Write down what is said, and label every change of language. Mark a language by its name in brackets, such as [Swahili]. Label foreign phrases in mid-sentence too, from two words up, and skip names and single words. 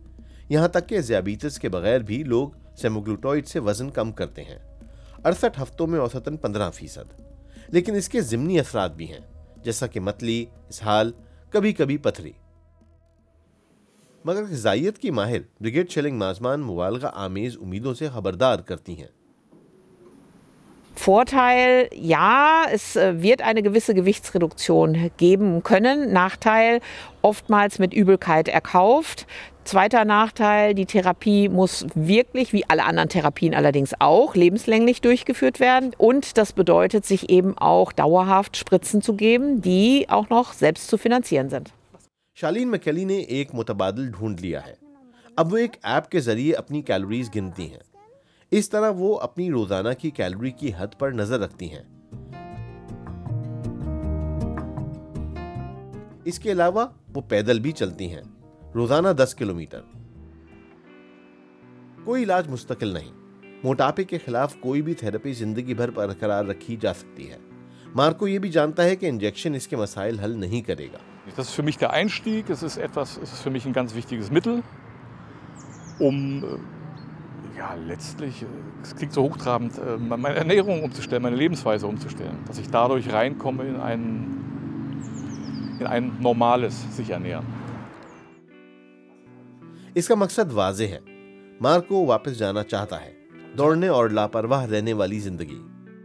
[Urdu] یہاں تک کہ ذیابیطس کے بغیر بھی لوگ سیماگلوٹائیڈ سے وزن کم کرتے ہیں، 68 ہفتوں میں اوسطاً 15%. لیکن اس کے ضمنی اثرات بھی ہیں، جیسا کہ متلی، اسہال، کبھی کبھی پتھری. مگر غذائیت کی ماہر بریگیڈ شیلنگ-مازمان مبالغہ آمیز امیدوں سے خبردار کرتی ہیں. [German] Vorteil, ja, es wird eine gewisse Gewichtsreduktion geben können. Nachteil, oftmals mit Übelkeit erkauft. Zweiter Nachteil, die Therapie muss wirklich, wie alle anderen Therapien allerdings auch, lebenslänglich durchgeführt werden. Und das bedeutet, sich eben auch dauerhaft Spritzen zu geben, die auch noch selbst zu finanzieren sind. [Urdu] شالین میکیلی نے ایک متبادل ڈھونڈ لیا ہے. اب وہ ایک ایپ کے ذریعے اپنی کیلوریز گنتی ہیں. اس طرح وہ اپنی روزانہ کی کیلوری کی حد پر نظر رکھتی ہیں. اس کے علاوہ وہ پیدل بھی چلتی ہیں، روزانہ 10 کلومیٹر. کوئی علاج مستقل نہیں. موٹاپے کے خلاف کوئی بھی تھیراپی زندگی بھر برقرار رکھی جا سکتی ہے. مارکو یہ بھی جانتا ہے کہ انجیکشن اس کے مسائل حل نہیں کرے گا. [German] Das ist für mich der Einstieg. Es ist für mich ein ganz wichtiges Mittel, um ja, letztlich, es klingt so hochtrabend, meine Ernährung umzustellen, meine Lebensweise umzustellen, dass ich dadurch reinkomme in ein normales sich ernähren. [Urdu] اس کا مقصد واضح ہے. مارکو واپس جانا چاہتا ہے، دوڑنے اور لاپروا رہنے والی زندگی.